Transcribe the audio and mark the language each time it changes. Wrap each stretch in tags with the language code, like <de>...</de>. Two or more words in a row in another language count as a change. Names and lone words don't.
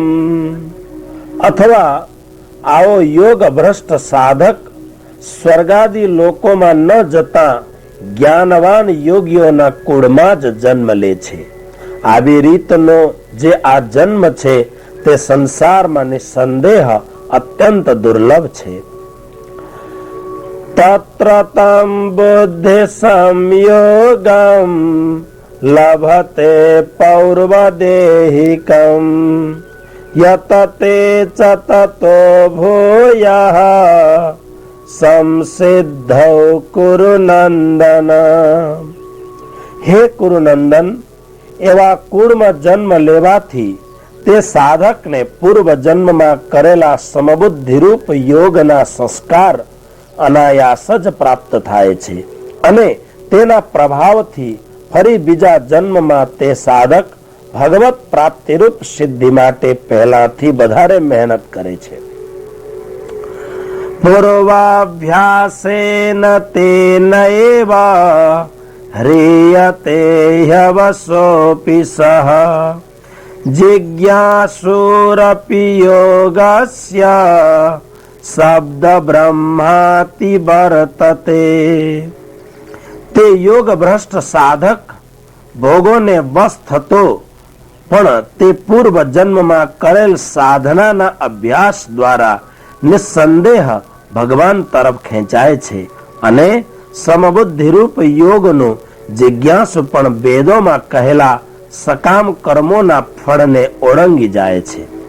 <gu>અથવા આવો યોગ ભ્રષ્ટ સાધક સ્વર્ગાદી લોકોમાં ન જતા જ્ઞાનવાન યોગીઓના કુળમાં જ જન્મ લે છે. આવી રીતનો જે આ જન્મ છે તે સંસારમાં નિસંદેહ અત્યંત દુર્લભ છે.</gu> <sa>તત્ર તમ બુદ્ધિ સંયોગમ लभते पौर्वदेहिकम् यतते च ततो भूयः संसिद्धौ कुरुनंदन।</sa> <gu>હે કુરુનંદન, એવા કુળમાં જન્મ લેવાથી તે સાધકને પૂર્વ જન્મમાં કરેલા સમબુદ્ધિરૂપ યોગના સંસ્કાર અનાયાસ જ પ્રાપ્ત થાય છે અને તેના પ્રભાવથી ફરી બીજા જન્મમાં તે સાધક ભગવત પ્રાપ્તિરૂપ સિદ્ધિ માટે પહેલાથી વધારે મહેનત કરે છે.</gu> <sa>પૂર્વાભ્યાસેન તેન એવ ह्रियते ह्यवसोऽपि सः जिज्ञासुरपि योगस्य शब्द ब्रह्माति वर्तते.</sa> <gu>તે યોગ ભ્રષ્ટ સાધક ભોગોને વશ થતો પણ તે પૂર્વ જન્મમાં કરેલ સાધનાના અભ્યાસ દ્વારા નિસંદેહ ભગવાન તરફ ખેંચાય છે અને સમબુદ્ધિરૂપ યોગનો જિજ્ઞાસુ પણ વેદોમાં કહેલા સકામ કર્મોના ફળને ઓળંગી જાય છે.</gu>